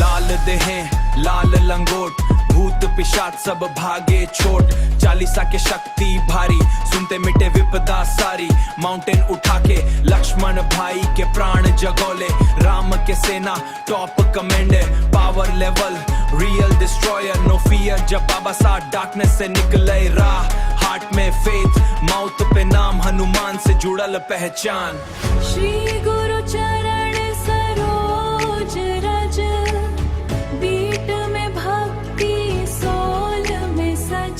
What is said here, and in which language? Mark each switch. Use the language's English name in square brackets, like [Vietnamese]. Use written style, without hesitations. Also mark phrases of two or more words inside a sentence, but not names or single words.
[Hindi] लाल देहें लाल लंगोट भूत पिशाच सब भागे छोट। चालीसा के शक्ति भारी सुनते मिटे विपदा सारी। माउंटेन उठा के लक्ष्मण भाई के प्राण जगोले। राम के सेना [English] top commander power level real destroyer no fear. [Hindi] जब बाबा साथ डार्कनेस से निकले राह हार्ट में [English] faith mouth [Hindi] पे नाम हनुमान से जुड़ल पहचान। श्री गुरु चरण सरोज रज बीट में भक्ति सोल में सज।